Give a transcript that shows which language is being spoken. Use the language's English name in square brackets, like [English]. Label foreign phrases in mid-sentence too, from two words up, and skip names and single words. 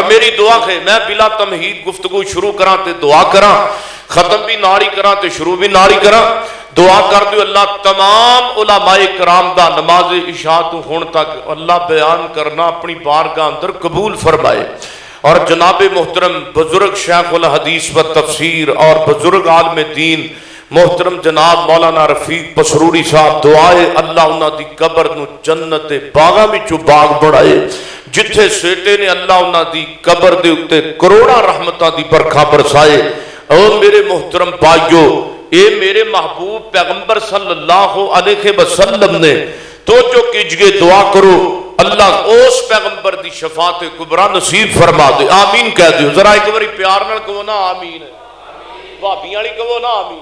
[Punjabi] میری دعا ہے میں بلا تمہید گفتگو شروع کراں تے دعا کراں، ختم بھی ناری کراں تے شروع بھی ناری کراں. دعا کر دیو اللہ تمام علماء کرام دا نماز عشاء تو ہون تک اللہ بیان کرنا اپنی بارگاہ اندر قبول فرمائے. اور جناب محترم بزرگ شیخ الحدیث و تفسیر اور بزرگ عالم دین محترم جناب مولانا رفیق پسروری صاحب دعائے اللہ انہاں دی قبر نو جنت باغاں وچوں باغ بڑھائے. جتھے سیٹے نے اللہ انہاں دی قبر دے اتے کروڑاں رحمتاں دی برکھا برسائے. اور میرے محترم بھائیو، اے میرے محبوب پیغمبر [Arabic] صلی اللہ علیہ وسلم [Punjabi] نے تو جو کیجئے دعا کرو اللہ اس پیغمبر دی شفاعت کبریٰ نصیب فرما دے. آمین کہہ دیو ذرا ایک باری پیار نال کہو نا آمین. بھابیاں والی کہو نا آمین.